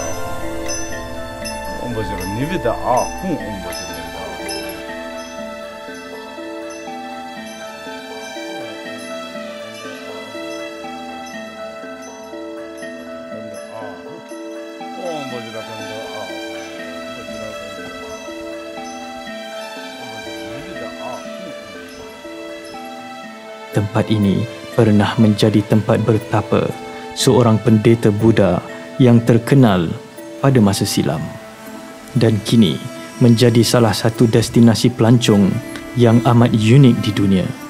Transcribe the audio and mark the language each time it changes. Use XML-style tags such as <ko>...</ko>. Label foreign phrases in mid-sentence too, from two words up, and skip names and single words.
<sa>Om Vajra Nivida Ahum Om Vajrabandha Om Vajrabandha Ahum</sa> <ms>Tempat ini pernah menjadi tempat bertapa seorang pendeta Buddha yang terkenal pada masa silam dan kini menjadi salah satu destinasi pelancong yang amat unik di dunia.</ms>